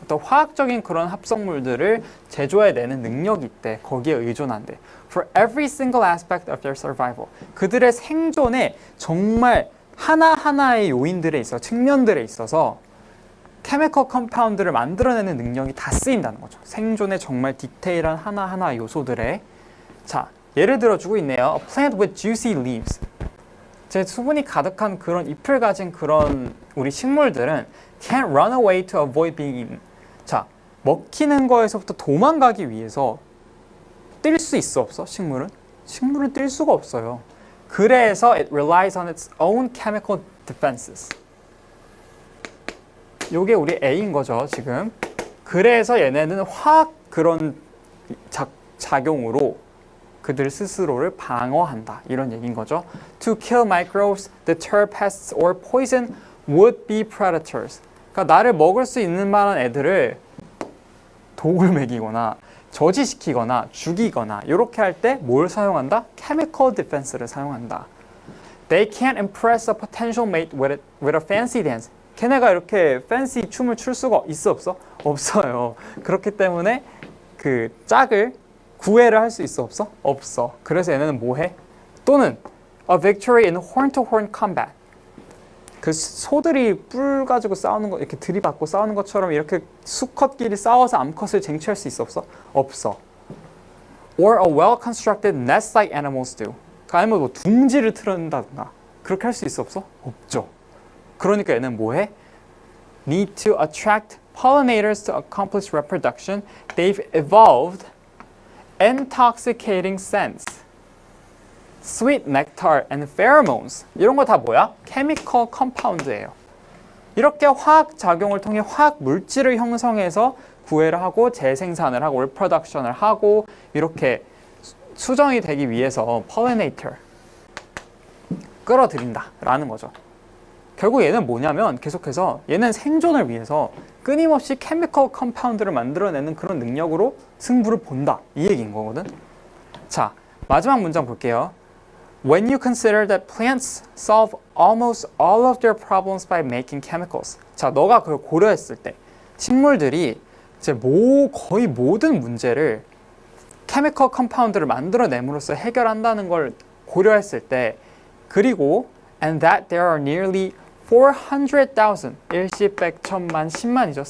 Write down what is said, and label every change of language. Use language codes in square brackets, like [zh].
[ko] 어떤 화학적인 그런 합성물들을 제조해내는 능력이 있대. 거기에 의존한대. [en] For every single aspect of their survival. [ko] 그들의 생존에 정말 하나하나의 요인들에 있어, 측면들에 있어서 케미컬 컴파운드를 만들어내는 능력이 다 쓰인다는 거죠. 생존에 정말 디테일한 하나하나 요소들에. 자, 예를 들어주고 있네요. [en] A plant with juicy leaves. [ko] 제 수분이 가득한 그런 잎을 가진 그런 우리 식물들은 [en] can't run away to avoid being eaten. [ko] 자, 먹히는 거에서부터 도망가기 위해서 뛸 수 있어 없어? 식물은? 식물은 뛸 수가 없어요. 그래서 [en] it relies on its own chemical defenses. [ko] 요게 우리 A인 거죠, 지금. 그래서 얘네는 화학 그런 작용으로 그들 스스로를 방어한다. 이런 얘기인 거죠. [en] To kill microbes, deter pests, or poison would-be predators. [ko] 그러니까 나를 먹을 수 있는 만한 애들을 독을 먹이거나 저지시키거나 죽이거나 이렇게 할 때 뭘 사용한다? chemical defense를 사용한다. [en] They can't impress a potential mate with a fancy dance. [ko] 걔네가 이렇게 fancy 춤을 출 수가 있어 없어? 없어요. 그렇기 때문에 그 짝을 구애를 할 수 있어 없어? 없어. 그래서 얘네는 뭐 해? 또는 [en] a victory in horn-to-horn combat. [ko] 그 소들이 뿔 가지고 싸우는 거 이렇게 들이받고 싸우는 것처럼 이렇게 수컷끼리 싸워서 암컷을 쟁취할 수 있어 없어? 없어. [en] Or a well-constructed nest-like animals do. [ko] 아니면 뭐 둥지를 틀어낸다든가 그렇게 할 수 있어 없어? 없죠. 그러니까 얘는 뭐해? [en] Need to attract pollinators to accomplish reproduction. They've evolved intoxicating scents, sweet nectar, and pheromones. [ko] 이런 거 다 뭐야? chemical compound예요. 이렇게 화학 작용을 통해 화학 물질을 형성해서 구애를 하고 재생산을 하고 reproduction을 하고 이렇게 수정이 되기 위해서 pollinator 끌어들인다 라는 거죠. 결국 얘는 뭐냐면 계속해서 얘는 생존을 위해서 끊임없이 케미컬 컴파운드를 만들어내는 그런 능력으로 승부를 본다 이 얘기인 거거든. 자, 마지막 문장 볼게요. [en] When you consider that plants solve almost all of their problems by making chemicals. [ko] 자, 너가 그걸 고려했을 때 식물들이 이제 거의 모든 문제를 케미컬 컴파운드를 만들어냄으로써 해결한다는 걸 고려했을 때 그리고 [en] and that there are nearly 400,000 [ko] 일십, 백, 천만, 10만이죠.